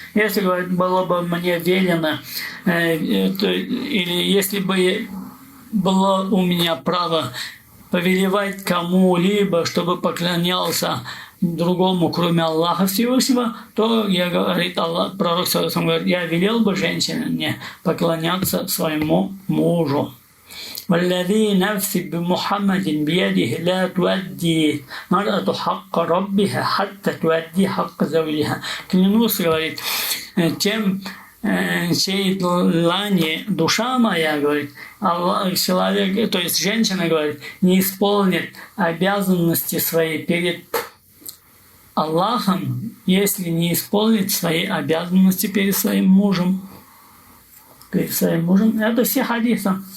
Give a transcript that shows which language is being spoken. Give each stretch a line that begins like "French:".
Russian: Если, говорит, было бы мне велено, или если бы было у меня право повелевать кому-либо, чтобы поклонялся другому, кроме Аллаха Всевышнего, то, я, говорит Аллах, пророк говорит, я велел бы женщине поклоняться своему мужу.
Arabic: والذي نفسي بمحمد بيده لا تؤدي مرأة حق ربها حتى تؤدي حق زوجها.
Russian: Клянусь, говорит, тем, чьей длани душа моя, говорит, человек, то есть женщина, говорит, не исполнит обязанности свои перед Аллахом, если не исполнит свои обязанности перед своим мужем. Перед своим мужем. Это все хадисы.